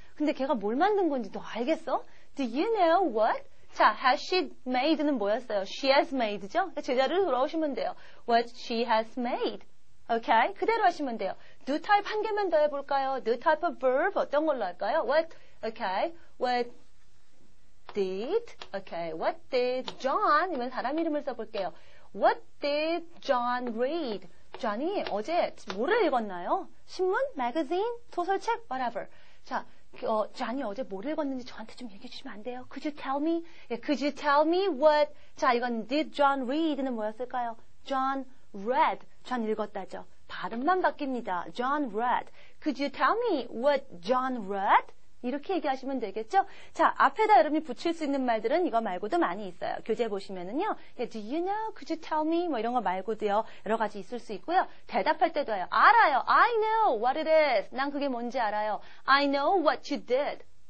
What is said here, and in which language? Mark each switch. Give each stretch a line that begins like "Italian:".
Korean: 근데 걔가 뭘 만든 건지 너 알겠어?
English: Do you know what?
Korean: 자,
English: has she made
Korean: 는 뭐였어요?
English: She has made죠?
Korean: 제자리로 돌아오시면 돼요.
English: What she has made. Okay?
Korean: 그대로 하시면 돼요. do 타입 한 개만 더 해볼까요?
English: do type of verb
Korean: 어떤 걸로 할까요? What
English: did, okay, what did John,
Korean: 이면 사람 이름을 써볼게요.
English: What did John read?
Korean: John이 어제 뭐를 읽었나요? 신문, magazine, 소설책, whatever. 자, John이 어제 뭐를 읽었는지 저한테 좀 얘기해 주시면 안 돼요?
English: Could you tell me? Could you tell me what?
Korean: 자, 이건
English: did John read는 뭐였을까요? John read.
Korean: John 읽었다죠. 발음만 바뀝니다. John read.
English: Could you tell me what John read?
Korean: 이렇게 얘기하시면 되겠죠? 자, 앞에다 여러분이 붙일 수 있는 말들은 이거 말고도 많이 있어요. 교재 보시면은요.
English: Do you know? Could you tell me?
Korean: 뭐 이런 거 말고도요. 여러 가지 있을 수 있고요. 대답할 때도 해요. 알아요.
English: I know what it is.
Korean: 난 그게 뭔지 알아요.
English: I know what you did.